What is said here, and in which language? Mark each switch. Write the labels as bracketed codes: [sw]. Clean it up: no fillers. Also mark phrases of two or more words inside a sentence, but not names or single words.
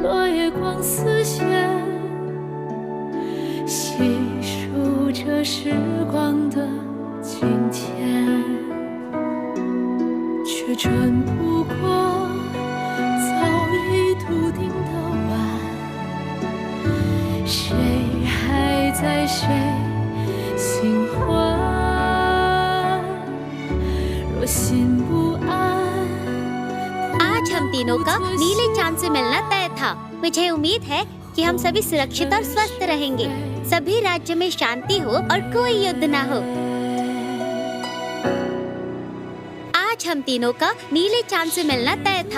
[zh] 月光似线，细数着时光的今天，却转不过早已笃定的弯。谁还在谁新欢？若心不安。 [hi] आज हम तीनों का नीले चांद से मिलना तय था। मुझे उम्मीद है कि हम सभी सुरक्षित और स्वस्थ रहेंगे, सभी राज्य में शांति हो और कोई युद्ध ना हो। आज हम तीनों का नीले चांद से मिलना तय था।